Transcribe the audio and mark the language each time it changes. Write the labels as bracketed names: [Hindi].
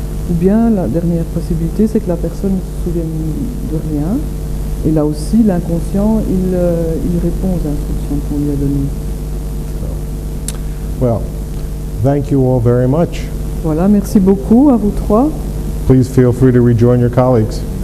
[French] Ou bien la dernière possibilité, c'est que la personne ne se souvienne de rien, et là aussi l'inconscient il répond aux instructions qu'on lui a données. [English] Well, thank you all very much. [French] Voilà, merci beaucoup à vous trois. [English] Please feel free to rejoin your colleagues.